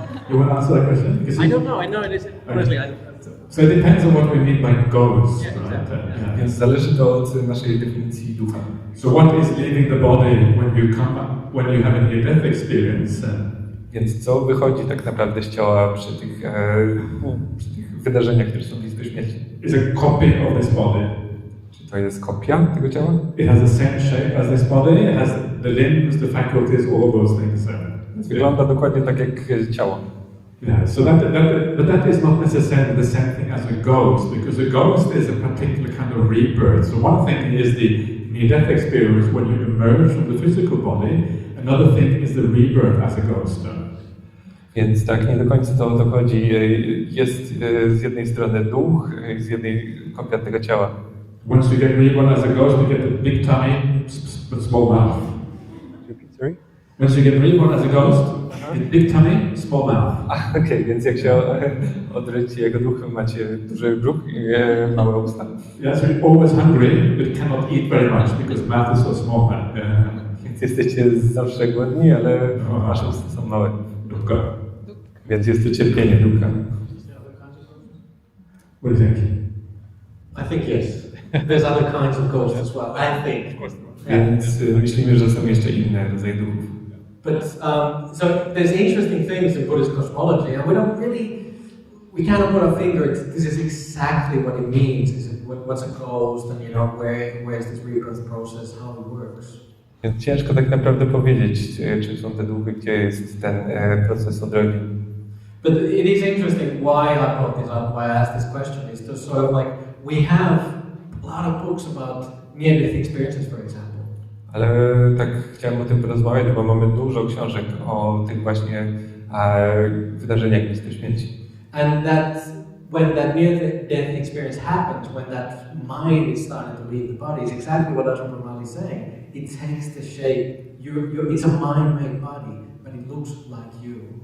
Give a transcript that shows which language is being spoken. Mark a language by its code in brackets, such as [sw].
[en] You want to answer that question? I don't know. I know it is honestly. So it depends on what we mean by ghost, Yeah, right? exactly. Yeah. [pl] Więc zależy to od naszej definicji ducha. [en] So what is leaving the body when you have a near-death experience? [pl] Więc co wychodzi tak naprawdę z ciała przy tych wydarzeniach, które są blisko śmierci? [en] Is a copy of this body. [pl] Czy to jest kopia tego ciała? [en] It has the same shape as this body. It has the limbs, the faculties, all those things. [pl] Wygląda dokładnie tak jak ciało. [en] Yeah, so but that is not necessarily the same thing as a ghost, because a ghost is a particular kind of rebirth. So one thing is the near-death experience when you emerge from the physical body. Another thing is the rebirth as a ghost. [pl] Więc tak, nie do końca to o to chodzi. Jest z jednej strony duch, z jednej kopia tego ciała. [en] Once you get reborn as a ghost, you get the big tummy, but small mouth. Sorry? Once you get reborn as a ghost, big tummy, small mouth. [pl] Okej, więc jak się odrodzi jego duch, macie duży brzuch i małe usta. [en] Yeah, so you're always hungry, but cannot eat very much because mouth is so small. [pl] Więc jesteście zawsze głodni, ale wasze usta są małe. [pi] Dukkha. [pl] Więc jest to cierpienie ducha. [en] What do you think? I think yes. There's other kinds of ghosts as well. I think. [pl] Więc myślimy, że są jeszcze inne rodzaje duchów. [en] But so there's interesting things in Buddhist cosmology, and we cannot put our finger. This is exactly what it means. Is it what's a ghost, and where is this rebirth process, how it works. [pl] Więc ciężko tak naprawdę powiedzieć, czy są te duchy, gdzie jest ten proces odrodzin. [en] But it is interesting why I brought this up, why I asked this question, is to sort of like, we have a lot of books about near-death experiences, for example. [pl] Ale tak chciałem o tym porozmawiać, bo mamy dużo książek o tych właśnie wydarzeniach blisko śmierci. [en] And that when that near-death experience happens, when that mind is starting to leave the body, is exactly what Ajahn Brahmalego is saying. It takes the shape. It's a mind-made body, but it looks like you.